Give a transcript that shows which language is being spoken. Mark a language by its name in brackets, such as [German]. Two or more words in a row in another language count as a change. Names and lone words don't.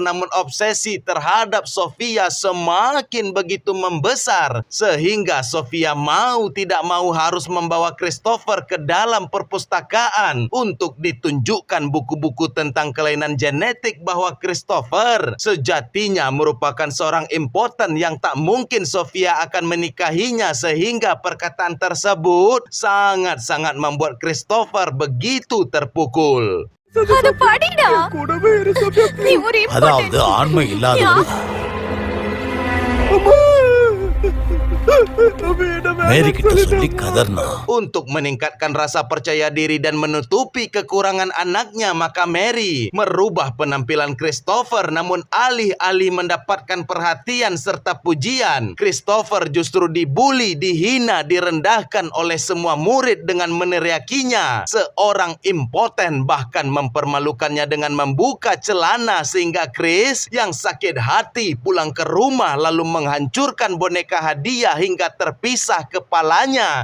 [Indonesian] Namun obsesi terhadap Sofia semakin begitu membesar sehingga Sofia mau tidak mau harus membawa Christopher ke dalam perpustakaan untuk ditunjukkan buku-buku tentang kelainan genetik, bahwa Christopher sejatinya merupakan seorang impoten yang tak mungkin Sofia akan menikahinya, sehingga perkataan tersebut sangat-sangat membuat Christopher begitu terpukul. [Tamil] அத படிடா நீ ஒரு அதாவது ஆண்மை இல்லாதவன் மேரி கிட்ட சொல்லி கதர்னா. [Indonesian] Untuk meningkatkan rasa percaya diri dan menutupi kekurangan anaknya, maka Mary merubah penampilan Christopher. Namun alih-alih mendapatkan perhatian serta pujian, Christopher justru dibuli, dihina, direndahkan oleh semua murid dengan meneriakinya seorang impoten, bahkan mempermalukannya dengan membuka celana, sehingga Chris yang sakit hati pulang ke rumah lalu menghancurkan boneka hadiah hingga terpisah kepalanya.